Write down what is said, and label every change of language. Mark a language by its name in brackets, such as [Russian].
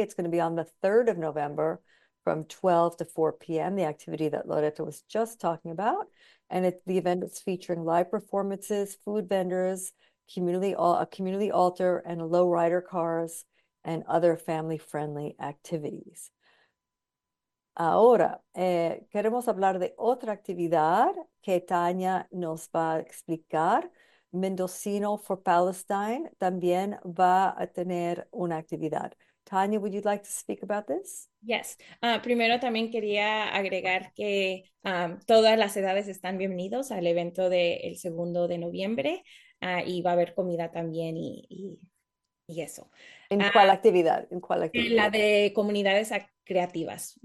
[English] It's going to be on the 3rd of November from 12 to 4 p.m., the activity that Loretta was just talking about. And the event is featuring live performances, food vendors, a community altar, and low rider cars, and other family-friendly activities. [Spanish] Ahora, queremos hablar de otra actividad que Tania nos va a explicar. Mendocino for Palestine también va a tener una actividad. [English] Tania, would you like to speak about this? Yes. [Spanish] Primero también quería agregar que todas las edades están bienvenidos al evento del 2 de noviembre, y va a haber comida también y eso. ¿En cuál actividad? ¿En cuál La actividad? de comunidades creativas,